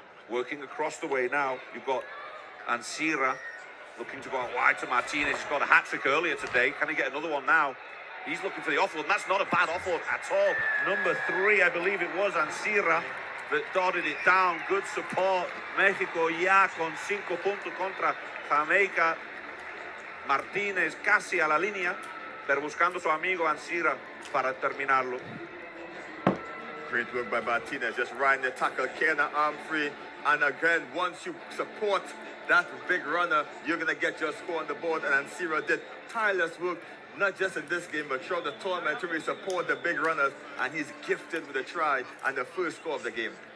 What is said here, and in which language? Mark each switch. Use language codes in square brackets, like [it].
[en] Working across the way now. You've got Ansira looking to go out wide to Martinez. He's got a hat-trick earlier today. Can he get another one now? He's looking for the offload, and that's not a bad offload at all. Number 3, I believe it was, Ansira, that dotted it down. Good support. [es] México ya con 5 puntos contra Jamaica. Martínez casi a la línea, pero buscando su amigo Ansira para terminarlo. [en] Great work by Martinez, just riding the tackle, carrying the arm free. And again, once you support that big runner, you're going to get your score on the board. And Ansira did tireless work, not just in this game, but throughout the tournament to really support the big runners. And he's gifted with a try and the first score of the game.